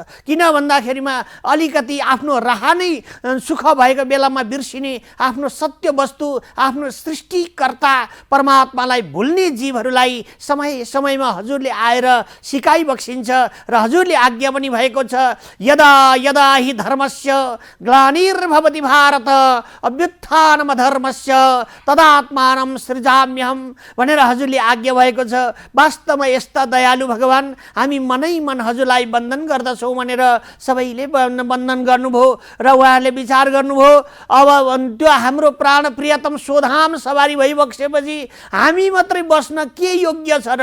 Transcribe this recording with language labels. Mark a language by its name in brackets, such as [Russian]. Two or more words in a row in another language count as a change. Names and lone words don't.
[Nepali] किन भन्दाखेरिमा अलिकति आफ्नो राह नै सुख भएको बेलामा बिर्सिने, आफ्नो सत्य वस्तु आफ्नो सृष्टिकर्ता परमात्मालाई भुल्ने जीवहरूलाई समय समयमा हजुरले आएर सिकाइबक्सिन्छ र हजुरले आज्ञा पनि भएको छ, [Sanskrit] यदा यदा हि धर्मस्य ग्लानिर्भवति भारत अभ्युत्थानम धर्मस्य तदात्मानं सृजाम्यहम् [Nepali] भनेर हजुरले आज्ञा भएको छ। वास्तवमा यस्ता दयालु भगवान हामी मनै मन हजुरलाई वन्दन गर्दछौँ भनेर सबैले वन्दन गर्नुभयो र उहाँहरूले विचार गर्नुभयो। अब त्यो हाम्रो प्राण प्रियतम स्वधाम सवारी भइबक्सेपछि हामी मात्रै बस्न के योग्य छ र?